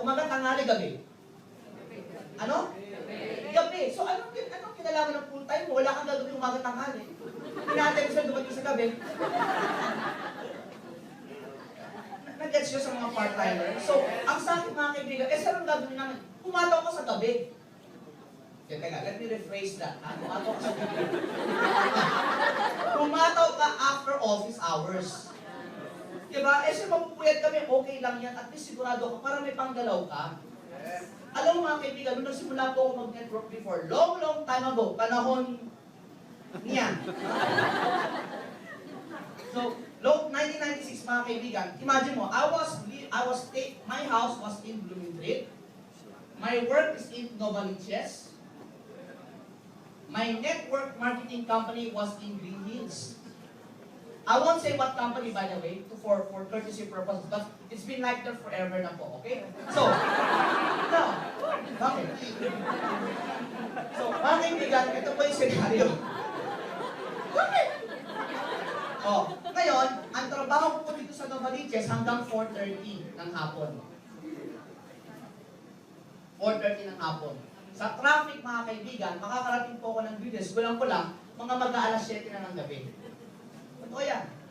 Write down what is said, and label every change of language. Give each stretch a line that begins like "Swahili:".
Filipino: Umaga, tanghali, gabi. Ano? Gabi. So anong kinalaman ng full-time mo? Wala kang gagawin umaga, tanghali. Pinatay ko sila dumating sa gabi. Nag-gets nyo sa mga part-timer. So, ang sa akin mga kaibigan, saan ang gagawin namin? Pumataw ko sa gabi. Teka,
English: let me rephrase that.
Filipino: Pumataw ka sa gabi. Pumataw ka
English: after office hours.
Filipino: Diba? Siya mapupuyat kami, okay lang yan. At least sigurado ka, para may panggalaw ka. Alam mo mga kaibigan, nung nagsimula po ako mag-network before,
English: long time ago,
Filipino: panahon niya.
English: So, 1996
Filipino: mga kaibigan,
English: imagine mo, my house was in Bloomingdale. My work is in Novaliches. My network marketing company was in Green Hills. I won't say what company, by the way, for courtesy purposes, but it's been like that forever
Filipino: na po,
English: okay? So, no. Okay.
Filipino: So, mga kaibigan, ito po yung senaryo. Okay. Oh, ngayon, ang trabaho ko dito sa Novaliches hanggang 4:30 ng hapon. 4:30 ng hapon. Sa traffic, mga kaibigan, makakarating po ako ng business, kulang-kulang, mga mag-aalas 7 na ng gabi. Totoo yan.